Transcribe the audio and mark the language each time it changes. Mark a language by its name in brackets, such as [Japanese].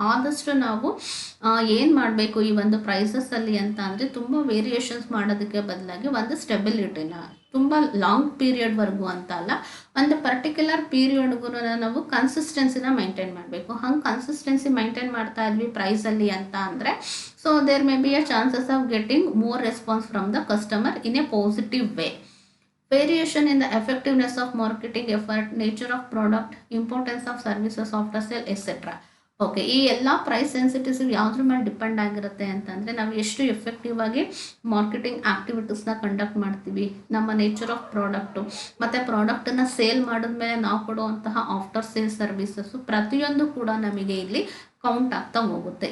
[Kannada] ಆದಷ್ಟು ನಾವು ಏನು ಮಾಡಬೇಕು ಈ ಒಂದು ಪ್ರೈಸಸ್ಸಲ್ಲಿ ಅಂತ ಅಂದರೆ ತುಂಬ ವೇರಿಯೇಷನ್ಸ್ ಮಾಡೋದಕ್ಕೆ ಬದಲಾಗಿ ಒಂದು ಸ್ಟೆಬಿಲಿಟಿನ ತುಂಬ ಲಾಂಗ್ ಪೀರಿಯಡ್ವರೆಗೂ ಅಂತ ಅಲ್ಲ, ಒಂದು ಪರ್ಟಿಕ್ಯುಲರ್ ಪೀರಿಯಡ್ಗೂ ನಾವು ಕನ್ಸಿಸ್ಟೆನ್ಸಿನ ಮೈಂಟೈನ್ ಮಾಡಬೇಕು. ಹಂಗೆ ಕನ್ಸಿಸ್ಟೆನ್ಸಿ ಮೈಂಟೈನ್ ಮಾಡ್ತಾ ಇದ್ವಿ ಪ್ರೈಸಲ್ಲಿ ಅಂತ ಅಂದರೆ [English] So there may be a chances of getting more response from the customer in a positive way. Variation in the effectiveness of marketing effort, nature of product, importance of services after sale, etc. [Kannada] Okay, ಈ ಎಲ್ಲ price ಸೆನ್ಸಿಟಿವ್ಸ್ ಯಾವುದ್ರ ಮೇಲೆ depend ಆಗಿರುತ್ತೆ ಅಂತಂದರೆ ನಾವು ಎಷ್ಟು effective ಆಗಿ marketing ಆ್ಯಕ್ಟಿವಿಟೀಸ್ನ conduct ಮಾಡ್ತೀವಿ, ನಮ್ಮ ನೇಚರ್ ಆಫ್ ಪ್ರಾಡಕ್ಟು ಮತ್ತು ಪ್ರಾಡಕ್ಟನ್ನು ಸೇಲ್ ಮಾಡಿದ್ಮೇಲೆ ನಾವು ಕೊಡುವಂತಹ ಆಫ್ಟರ್ ಸೇಲ್ ಸರ್ವಿಸಸ್ಸು ಪ್ರತಿಯೊಂದು ಕೂಡ ನಮಗೆ ಇಲ್ಲಿ ಕೌಂಟ್ ಆಗ್ತಾ ಹೋಗುತ್ತೆ.